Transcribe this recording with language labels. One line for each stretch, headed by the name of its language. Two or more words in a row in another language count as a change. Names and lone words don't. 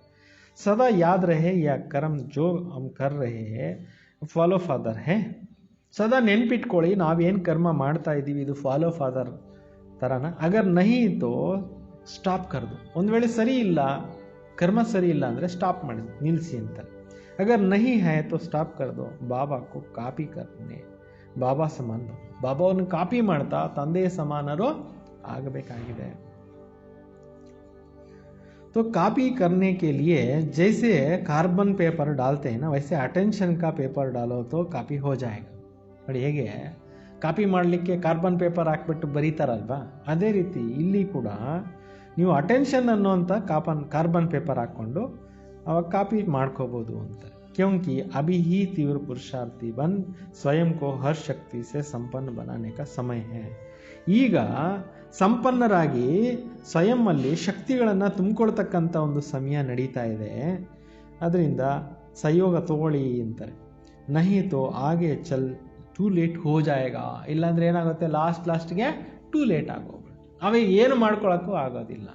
Hindi: सदा याद रहे या कर्म जो हम कर रहे हैं
English: follow father
Hindi: ಹೈ.
Kannada: ಸದಾ ನೆನ್ಪಿಟ್ಕೊಳ್ಳಿ, ನಾವೇನು ಕರ್ಮ ಮಾಡ್ತಾ ಇದ್ದೀವಿ ಇದು
English: follow father
Kannada: ಥರನ.
Hindi: अगर नहीं तो स्टॉप कर दो.
Kannada: ಒಂದು ವೇಳೆ ಸರಿ ಇಲ್ಲ, ಕರ್ಮ ಸರಿ ಇಲ್ಲ ಅಂದರೆ ಸ್ಟಾಪ್ ಮಾಡಿ, ನಿಲ್ಲಿಸಿ ಅಂತಾರೆ.
Hindi: अगर नहीं है तो स्टॉप कर दो. बाबा को कापी करने बाबा समान.
Kannada: ಬಾಬಾವನ್ನು ಕಾಪಿ ಮಾಡ್ತಾ ತಂದೆಯ ಸಮಾನರು ಆಗಬೇಕಾಗಿದೆ.
Hindi: तो कापी करने के लिए जैसे
English: carbon paper
Hindi: डालते हैं ना, वैसे अटेंशन का पेपर डालो तो कापी हो जाएगा.
Kannada: ನೋಡಿ ಹೇಗೆ ಕಾಪಿ ಮಾಡಲಿಕ್ಕೆ
English: carbon paper
Kannada: ಹಾಕ್ಬಿಟ್ಟು ಬರೀತಾರಲ್ವಾ, ಅದೇ ರೀತಿ ಇಲ್ಲಿ ಕೂಡ ನೀವು ಅಟೆನ್ಷನ್ ಅನ್ನೋಂಥ
English: carbon paper
Kannada: ಹಾಕ್ಕೊಂಡು ಅವಾಗ ಕಾಪಿ ಮಾಡ್ಕೋಬೋದು ಅಂತ.
Hindi: क्योंकि अभी ही तीव्र पुरुषार्थी बन स्वयं को हर शक्ति से संपन्न बनाने का समय है.
Kannada: ಈಗ ಸಂಪನ್ನರಾಗಿ ಸ್ವಯಂನಲ್ಲಿ ಶಕ್ತಿಗಳನ್ನು ತುಂಬಿಕೊಳ್ತಕ್ಕಂಥ ಒಂದು ಸಮಯ ನಡೀತಾ ಇದೆ. ಅದರಿಂದ ಸಹಯೋಗ ತಗೊಳ್ಳಿ ಅಂತಾರೆ.
Hindi: नहीं तो आगे चल
English: too late
Hindi: हो जाएगा.
Kannada: ಇಲ್ಲಾಂದ್ರೆ ಏನಾಗುತ್ತೆ, ಲಾಸ್ಟ್ಗೆ
English: too late
Kannada: ಆಗೋಗ್ಬಿಟ್ಟು ಅವಾಗ ಏನು ಮಾಡ್ಕೊಳಕ್ಕೂ ಆಗೋದಿಲ್ಲ.